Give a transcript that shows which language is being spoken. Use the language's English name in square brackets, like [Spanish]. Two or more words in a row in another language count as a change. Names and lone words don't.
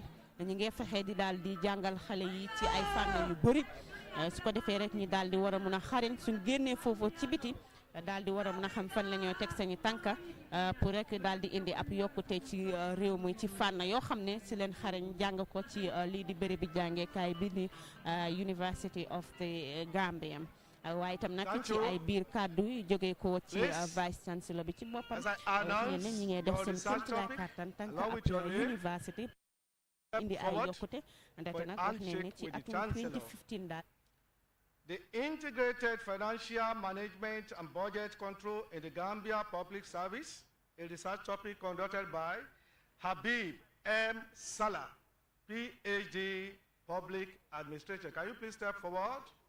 [Wolof] ñu ngi fexe di daal di jàngal xale yi ci ay fànn yu bëri su ko defee rek ñi daal di war a mun a xarañ suñ génnee foofu ci biti daal di war a mun a xam fan la ñoo teg sañu tànka pour rek daal di indi ab yokkute ci réew mi ci fànn yoo xam ne si leen xarañ jàng ko ci lii di bërëb bi jàngeekaay bi di University of the Gambia waaye itam nag ci ay biir kàddu yu jógee ko ci [English] vice chancellor [Wolof] bi ci boppam ñenn ñi ngay def seen kéemtalaay kàttan tànk ab university indi ay yokkute ndaxte nag wax ne ne ci atum 2015 daal. [English] The Integrated Financial Management and Budget Control in the Gambia Public Service, a research topic conducted by Habib M. Salah, PhD, Public Administration. Can you please step forward?